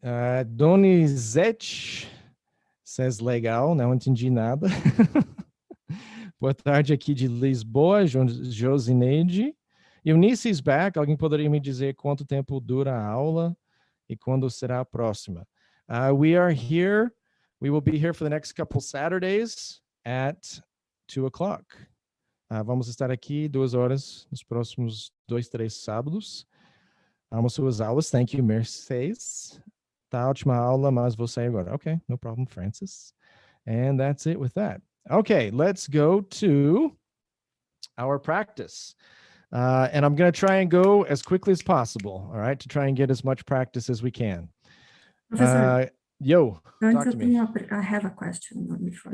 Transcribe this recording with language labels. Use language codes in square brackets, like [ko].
[pt] Donizete [en] says [pt] legal, não entendi nada. Boa tarde aqui de Lisboa, Josineide. [en] Eunice is back. [pt] Alguém poderia me dizer quanto tempo dura a aula e quando será a próxima? [en] We are here. We will be here for the next couple Saturdays at 2 o'clock. [pt] Vamos estar aqui 2 horas nos próximos 2, 3 sábados. Amo suas aulas. [en] Thank you, [pt] Mercedes. Tá ótima aula, mas vou sair agora. [en] Okay, no problem, Francis. And that's it with that. Okay, let's go to our practice. And I'm going to try and go as quickly as possible, all right, to try and get as much practice as we can. Professor, talk to me. I have a question before